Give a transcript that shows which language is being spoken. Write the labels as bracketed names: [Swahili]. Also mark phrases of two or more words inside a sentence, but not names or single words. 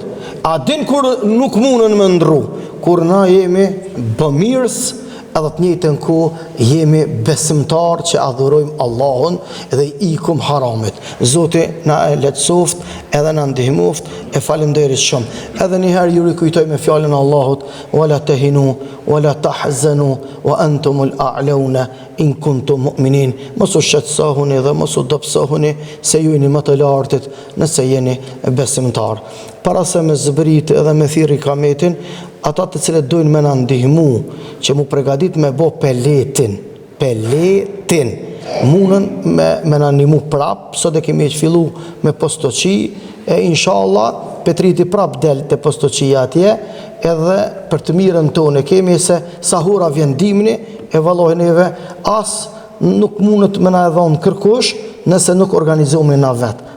[Albanian] A din kur nuk mundën me ndru? Kur na jemi bëmirës edhe të njëjtën kohë jemi besimtar që adhurojmë Allahun dhe i ikum haramit. Zoti na e lehtësoft edhe na ndihmoft, e faleminderit shumë. Edhe një herë ju rikujtoj me fjalën e Allahut: [Arabic] ولا تهنوا ولا تحزنوا وأنتم الأعلون إن كنتم مؤمنين. [Albanian] Mos u shqetësohuni dhe mos u dobësohuni se ju jeni më të lartit nëse jeni besimtar. Para se me zbrit edhe me thirrë kametin, ata të cilët dojnë me na ndihmu që mu përgatit me bo peletin munën me na ndihmu prap, sot e kemi fillu me postoqi, e inshallah Petriti prap del të postoqia atje, edhe për të mirën tonë kemi se sahura vjen dimni, e vallohi neve as nuk mundet me na e dhonë kërkush nëse nuk organizohemi na vetë.